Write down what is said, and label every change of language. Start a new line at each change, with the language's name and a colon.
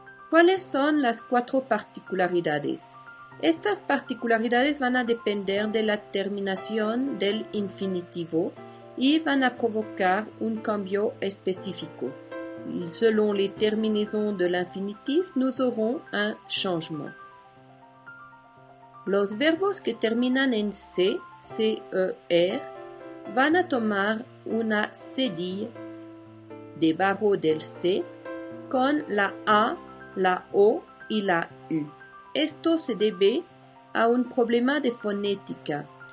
Spanish: ¿Cuáles son las 4 particularidades? Estas particularidades van a depender de la terminación del infinitivo y van a provocar un cambio específico.
French: Selon les terminaisons de l'infinitif, nous aurons un changement.
Spanish: Los verbos que terminan en C, C-E-R, van a tomar una cédille debajo del C con la A, la O y la U. Esto se debe a un problema de fonética.